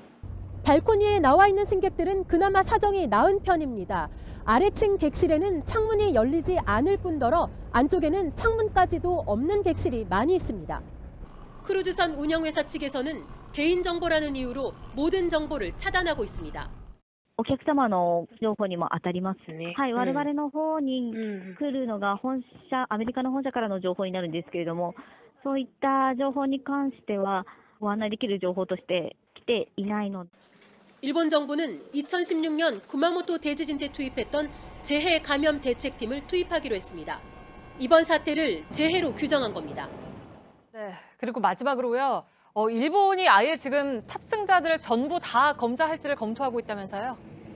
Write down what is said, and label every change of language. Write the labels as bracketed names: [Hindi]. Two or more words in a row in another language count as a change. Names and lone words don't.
[Korean] 발코니에 나와 있는 승객들은 그나마 사정이 나은 편입니다. 아래층 객실에는 창문이 열리지 않을 뿐더러 안쪽에는 창문까지도 없는 객실이 많이 있습니다. 크루즈선 운영회사 측에서는 개인정보라는 이유로 모든 정보를 차단하고 있습니다. [Japanese] お客様の情報にも当たりますね。はい、我々の方に来るのがアメリカの本社からの情報になるんですけれども、そういった情報に関してはご案内できる情報として来ていないので。 [Korean] 일본 정부는 2016년 구마모토 대지진 때 투입했던 재해 감염 대책팀을 투입하기로 했습니다. 이번 사태를 재해로 규정한 겁니다. 네, 그리고 마지막으로요. 일본이 아예 지금 탑승자들을 전부 다 검사할지를 검토하고 있다면서요?